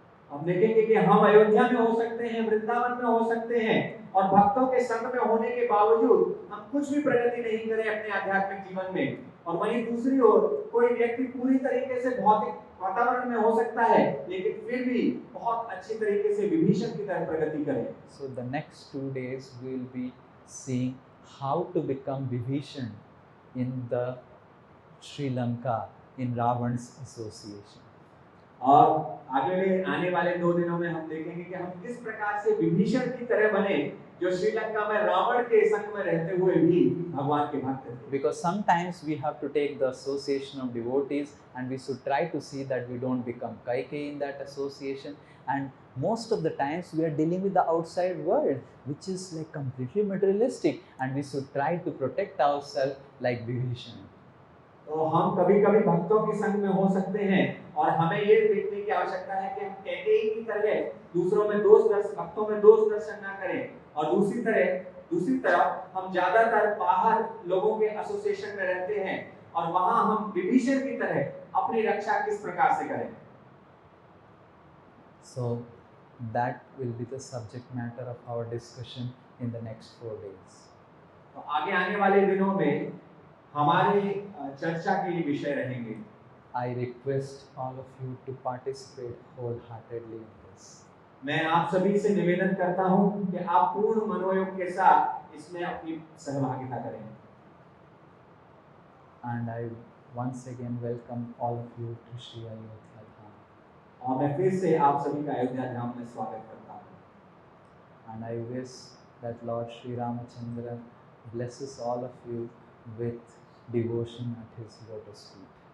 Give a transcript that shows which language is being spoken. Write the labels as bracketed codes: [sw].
[hi] हम देखेंगे कि हम अयोध्या में हो सकते हैं, वृंदावन में हो सकते हैं, और भक्तों के संग में होने के बावजूद हम कुछ भी प्रगति नहीं करें अपने आध्यात्मिक जीवन में। और वहीं दूसरी ओर कोई व्यक्ति पूरी तरीके से भौतिक वातावरण में हो सकता है, लेकिन फिर भी बहुत अच्छी तरीके से विभीषण की तरह प्रगति करे। [en] So the next 2 days we will be seeing how to become Vibhishan in the Sri Lanka in Ravan's association. [hi] और आने वाले 2 दिनों में हम देखेंगे कि हम किस प्रकार से विभीषण की तरह बने, जो श्रीलंका में रावण के संग में रहते हुए भी भगवान के भक्त थे। [en] Because sometimes we have to take the association of devotees and we should try to see that we don't become Kaikeyi in that association, and most of the times we are dealing with the outside world which is like completely materialistic, and we should try to protect ourselves like Vibhishan. [hi] तो हम कभी-कभी भक्तों के संग में हो सकते हैं और हमें ये देखने की आवश्यकता है कि हम कैकेयी की तरह दूसरों में भक्तों में दोष दर्शन ना करें, और दूसरी तरफ हम ज्यादातर बाहर लोगों के एसोसिएशन में रहते हैं और वहां हम विभीषण की तरह अपनी रक्षा किस प्रकार से करें। [en] So that will be the subject matter of our discussion in the next 4 days. [hi] तो आगे आने वाले दिनों में हमारे चर्चा के ये विषय रहेंगे। [en] I request all of you to participate wholeheartedly in this. [hi] मैं आप सभी से निवेदन करता हूं कि आप पूर्ण मनोयोग के साथ इसमें अपनी सहभागिता करें। [en] And I once again welcome all of you to Sri Ayodhya Dham. [hi] और मैं फिर से आप सभी का अयोध्या धाम में स्वागत करता हूं। [en] And I wish that Lord Sri Ramachandra blesses all of you with devotion at his lotus feet.